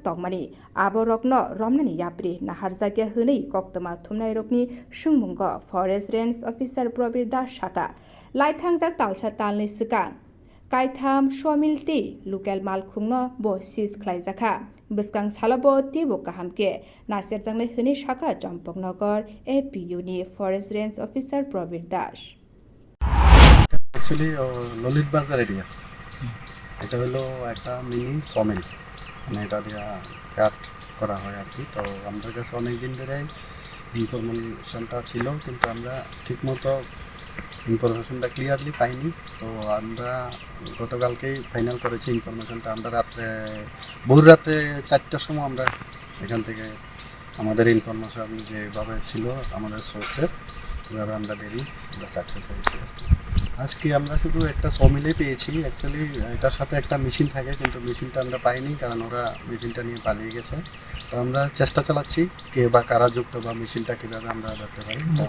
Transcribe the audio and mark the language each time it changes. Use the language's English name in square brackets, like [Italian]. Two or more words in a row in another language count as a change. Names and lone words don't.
[Kok Borok] tokmani aborok no romnani yapri naharjagya hwnei koktoma thumnai rokni sungmungo Forest Range Officer Probir Das Shaka laithangjak talcha talni sikang Kaitham sawmill te local malkhungno bo sis khlaijaka Biskang salabo tibo kahamke nasir jangnai hwnei Shaka Champoknagar AP Uni Forest Range Officer Probir Das [Bangla] Actually Lolit Bazar area এটা হলো একটা [English] mini sawmill [Bangla] মানে এটা দিয়ে কাট করা হয় আর কি তো আমাদের কাছে অনেক দিন ধরে ইনফরমেশনটা ছিল কিন্তু আমরা ঠিকমতো ইনফরমেশনটা ক্লিয়ারলি পাইনি তো আমরা গতকালকেই ফাইনাল করেছি ইনফরমেশনটা আমরা ভোর রাতে 4টার সময় আমরা এখান থেকে আমাদের ইনফরমেশন যেভাবে ছিল আমাদের সোর্সের এভাবে আমরা বেরিয়ে আমরা সাকসেস হয়েছি আজকে আমরা শুধু একটা সমিলে পেয়েছি অ্যাকচুয়ালি এটার সাথে একটা মেশিন থাকে কিন্তু মেশিনটা আমরা পাইনি কারণ ওরা মেশিনটা নিয়ে পালিয়ে গেছে তো আমরা চেষ্টা চালাচ্ছি কে বা কারা যুক্ত বা মেশিনটা কীভাবে আমরা ধরতে পারি